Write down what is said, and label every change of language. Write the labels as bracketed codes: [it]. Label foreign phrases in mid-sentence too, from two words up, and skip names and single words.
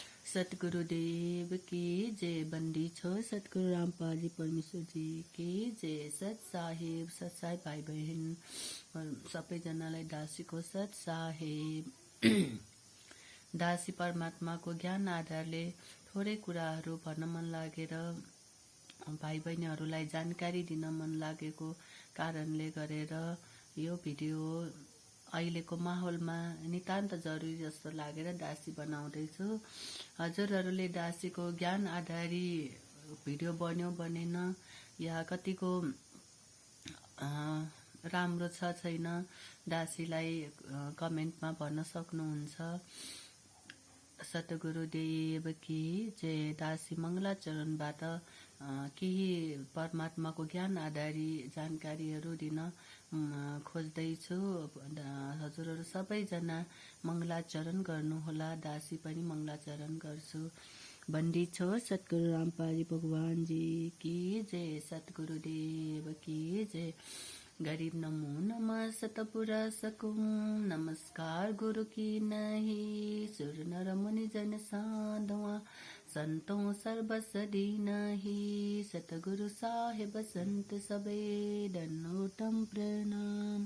[hi] सतगुरुदेव की जय। बंदी छो सतगुरु रामपाल जी परमेश्वर जी की जय। सत साहेब [ne] भाइ बहिन सबैजनालाई दासीको [hi] सत साहेब। [ne] दासी परमात्माको ज्ञान आधारले थोरै कुराहरू भन्न मन लागेर भाइ बहिनीहरूलाई जानकारी दिन मन लागेको कारणले गरेर यो भिडियो अहिलेको माहौलमा नितान्त जरुरी जस्तो लागेर दासी बनाउँदैछु। हजुरहरूले दासीको ज्ञान आधारी भिडियो बन्यो बनेन या कतिको राम्रो छ छैन दासीलाई कमेन्टमा भन्न सक्नुहुन्छ। [hi] सतगुरुदेव की जय। [ne] दासी मङ्गलाचरणबाट केही परमात्माको ज्ञान आधारी जानकारीहरू दिन खोज्दैछु। हजुरहरू सबैजना मङ्गलाचरण गर्नुहोला। दासी पनि मङ्गलाचरण गर्छु। [hi] बन्दी छो सतगुरु रामपाल भगवान जी की जय। सतगुरुदेव की जय। गरीब नमो नमः सतपुरा सकूं। नमस्कार गुरु की नहीं। सुर नर मुनि जन साधुआ संतों सर्वस दीनहि। सतगुरु साहेब संत सबे दंडोतम प्रणाम।